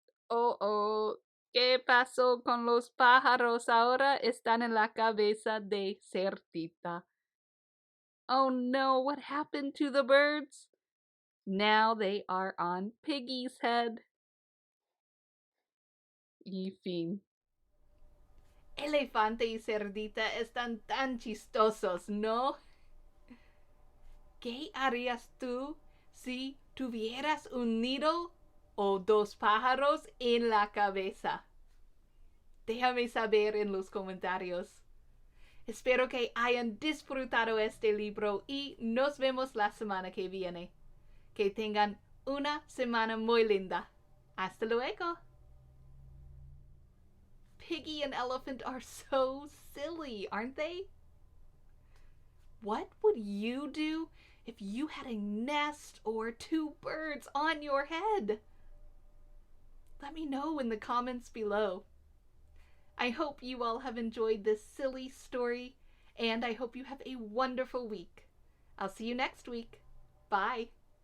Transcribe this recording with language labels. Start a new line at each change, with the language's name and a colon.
Spanish: Oh, ¿qué pasó con los pájaros? Ahora están en la cabeza de cerdita.
English: Oh no, what happened to the birds? Now they are on Piggy's head.
Spanish: Y fin. Elefante y cerdita están tan chistosos, ¿no? ¿Qué harías tú si tuvieras un nido o 2 pájaros en la cabeza? Déjame saber en los comentarios. Espero que hayan disfrutado este libro y nos vemos la semana que viene. Que tengan una semana muy linda. Hasta luego.
English: piggy and elephant are so silly, aren't they? What would you do if you had a nest or 2 birds on your head? Let me know in the comments below. I hope you all have enjoyed this silly story, and I hope you have a wonderful week. I'll see you next week. Bye.